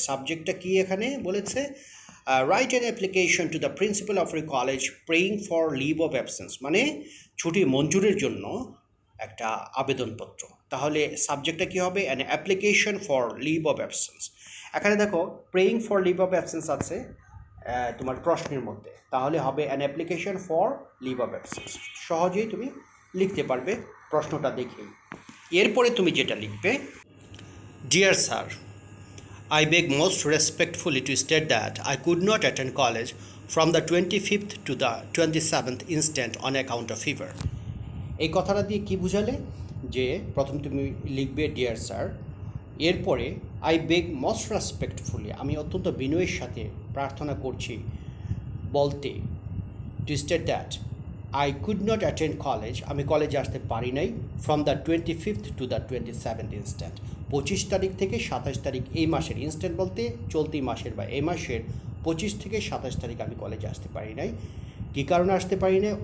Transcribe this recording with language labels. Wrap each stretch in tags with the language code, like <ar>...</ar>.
<bn>সাবজেক্টটা কি এখানে বলেছে?</bn> <en>write an application to the principal of your college praying for leave of absence,</en> <bn>মানে ছুটি মঞ্জুরের জন্য একটা আবেদনপত্র। তাহলে সাবজেক্টটা কী হবে?</bn> <en>An application for leave of absence.</en> <bn>এখানে দেখো</bn> <en>praying for leave of absence</en> <bn>আছে তোমার প্রশ্নের মধ্যে, তাহলে হবে</bn> <en>An application for leave of absence.</en> <bn>সহজেই তুমি লিখতে পারবে প্রশ্নটা দেখেই। এরপরে তুমি যেটা লিখবে,</bn> <en>Dear sir, I beg most respectfully to state that I could not attend college from the 25th to the 27th instant on account of fever.</en> <bn>এই কথাটা দিয়ে কি বুঝালে? যে প্রথম তুমি লিখবে ডিয়ার স্যার, এরপরে</bn> <en>I beg most respectfully,</en> <bn>আমি অত্যন্ত বিনয়ের সাথে প্রার্থনা করছি বলতে,</bn> <en>to state that I could not attend college,</en> <bn>আমি কলেজে আসতে পারি নাই,</bn> <en>from the 25th to the 27th instant,</en> <bn>25 তারিখ থেকে 27 তারিখ এই মাসের, ইনস্ট্যান্ট বলতে চলতি মাসের বা এই মাসের 25 থেকে 27 তারিখ আমি কলেজে আসতে পারি নাই। কী কারণে আসতে পারি না?</bn>